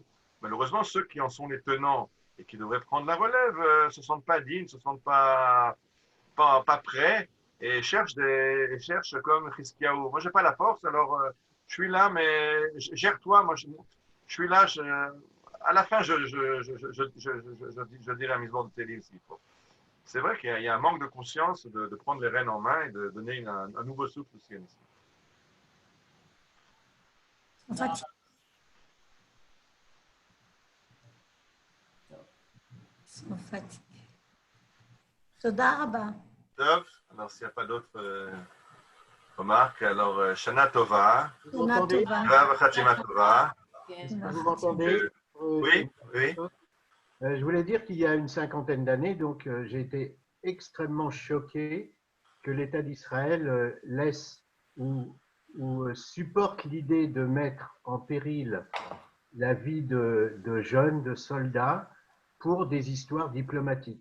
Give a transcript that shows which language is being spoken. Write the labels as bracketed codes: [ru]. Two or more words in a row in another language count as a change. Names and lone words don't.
[fr] Malheureusement, ceux qui en sont les tenants et qui devraient prendre la relève ne se sentent pas dignes, ne se sentent pas prêts et cherchent comme Chizkiyahu. Moi, je n'ai pas la force, alors je suis là, mais gère-toi. Moi, je suis là. À la fin, je dirai un misement de Télim s'il faut. C'est vrai qu'il y a un manque de conscience de prendre les rênes en main et de donner un nouveau souffle au sionisme. [he] תודה רבה. טוב, [fr] alors s'il n'y a pas d'autres remarques, alors [he] שנה טובה. שנה טובה. חתימה טובה. [fr] Vous m'entendez? Oui, oui. Je voulais dire qu'il y a une cinquantaine d'années, donc j'ai été extrêmement choqué que l'État d'Israël laisse ou supporte l'idée de mettre en péril la vie de jeunes, de soldats, pour des histoires diplomatiques.